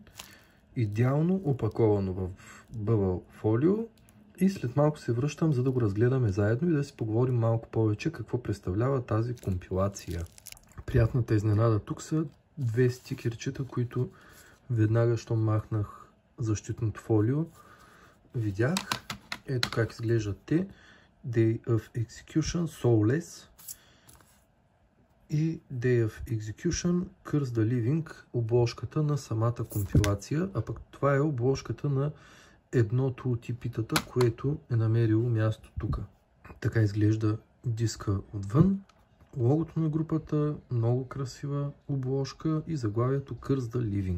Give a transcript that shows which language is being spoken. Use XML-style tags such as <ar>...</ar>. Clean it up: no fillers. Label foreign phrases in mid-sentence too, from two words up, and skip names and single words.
<bg>Идеално опаковано в бъбъл фолио, и след малко се връщам, за да го разгледаме заедно и да си поговорим малко повече какво представлява тази компилация. Приятната изненада тук са две стикерчета, които веднага, щом махнах защитното фолио, видях. Ето как изглеждат те. Day of Execution, Soulless и Day of Execution, Curse the Living, обложката на самата компилация, а пък това е обложката на едното от епитата, което е намерило място тук. Така изглежда диска отвън, логото на групата, много красива обложка и заглавието Curse the Living.</bg>